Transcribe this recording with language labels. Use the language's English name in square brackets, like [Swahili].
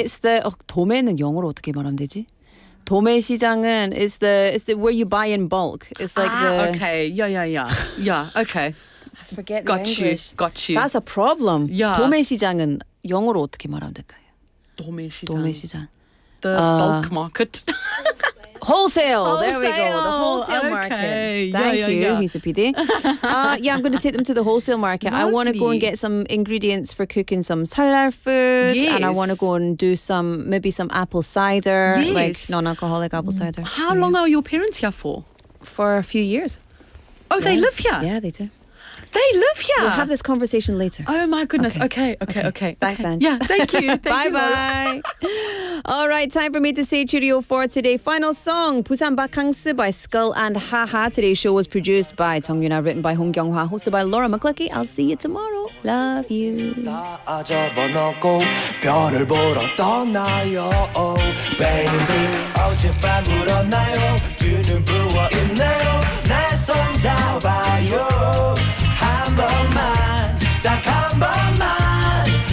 [English] It's the [Korean] 도매는 영어로 어떻게 말하면 되지? 도매시장은 [English] is the where you buy in bulk. It's like okay. Yeah. Okay. I forget Got the English. Got you. That's a problem. Yeah. [Korean] 도매시장은 영어로 어떻게 말하면 될까요? [English] 도매시장. The bulk market. Wholesale. There we go. The wholesale Okay. market. Thank you, Yeah. Hisa PD. I'm going to take them to the wholesale market. I want to go and get some ingredients for cooking some salad food. Yes. And I want to go and do maybe some apple cider. Yes. Like non-alcoholic apple cider. How long are your parents here for? For a few years. Oh, they live here? Yeah, they do. They live here? We'll have this conversation later. Oh my goodness. Okay. Thanks, Ange. Yeah, thank you. Bye-bye. All right, time for me to say cheerio for today. Final song, Busan Bakangs by Skull and Haha. Today's show was produced by Jung Yuna, written by Hong Kyung-hwa, hosted by Laura McCluskey. I'll see you tomorrow. Love you. [Korean] 다 접어놓고 별을 보러 떠나요 Baby 어젯밤 울었나요 두 눈 부어있나요 내 손 잡아요 한 번만 딱 한 번만